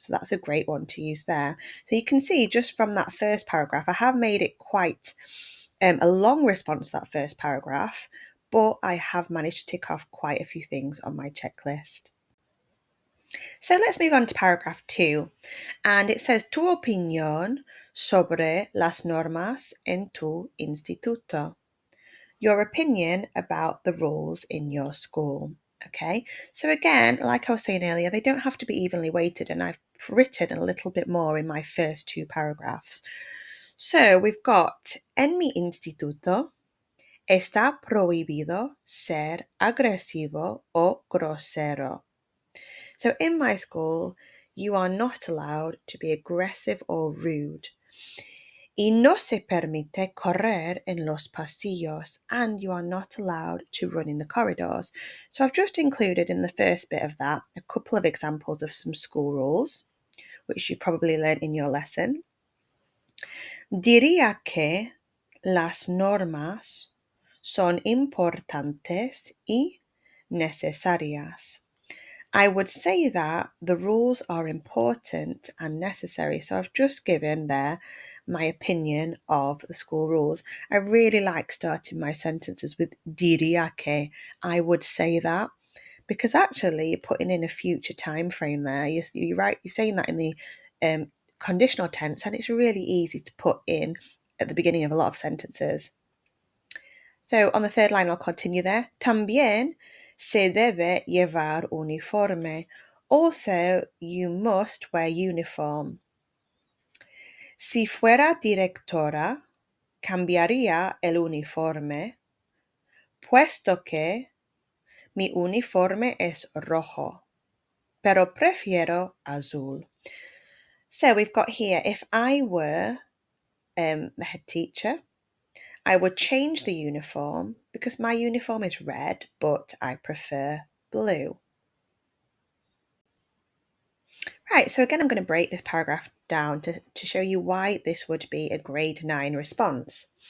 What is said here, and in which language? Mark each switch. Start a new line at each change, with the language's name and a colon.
English: So that's a great one to use there. So you can see just from that first paragraph, I have made it quite a long response to that first paragraph, but I have managed to tick off quite a few things on my checklist. So let's move on to paragraph 2. And it says,
Spanish: tu opinión sobre las normas en tu instituto.
English: Your opinion about the rules in your school. Okay, so again, like I was saying earlier, they don't have to be evenly weighted, and I've written a little bit more in my first two paragraphs. So we've got,
Spanish: en mi instituto está prohibido ser agresivo o grosero.
English: So in my school, you are not allowed to be aggressive or rude.
Spanish: Y no se permite correr en los pasillos,
English: and you are not allowed to run in the corridors. So I've just included in the first bit of that a couple of examples of some school rules, which you probably learned in your lesson.
Spanish: Diría que las normas son importantes y necesarias.
English: I would say that the rules are important and necessary. So I've just given there my opinion of the school rules. I really like starting my sentences with
Spanish: diría que.
English: I would say that, because actually you're putting in a future time frame there. You're saying that in the conditional tense, and it's really easy to put in at the beginning of a lot of sentences. So on the third line, I'll continue there.
Spanish: También se debe llevar uniforme.
English: Also, you must wear uniform.
Spanish: Si fuera directora, cambiaría el uniforme, puesto que mi uniforme es rojo, pero prefiero azul.
English: So we've got here, if I were the head teacher, I would change the uniform because my uniform is red, but I prefer blue. Right, so again, I'm going to break this paragraph down to show you why this would be a grade 9 response.